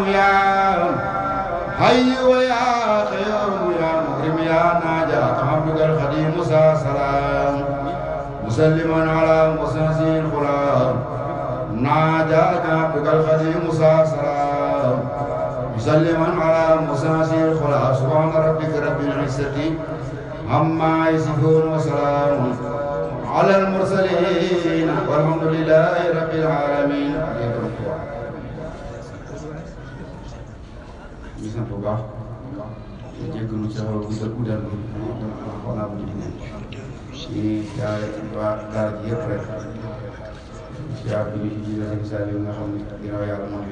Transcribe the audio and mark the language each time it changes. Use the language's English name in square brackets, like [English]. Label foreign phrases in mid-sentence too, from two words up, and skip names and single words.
[Arabic] يا حي ويا قيوم يا مكرم يا ناجاة عبدك الخديم سلام مسلما على مسنسي الغلام ناجاك عبدك الخديم سلام مسلما على مسنسي الغلام سبحان ربك رب العزة عما يصفون وسلام على المرسلين والحمد لله رب العالمين. [Wolof] ñu sant bu baax di jéggalu ci xaw guddal xanaa bu ñu jaare waa daara ji yëpp rek siyaar bi ñu ci jiite sëñ Saliou nga xam ne ginnaaw yàlla moo fi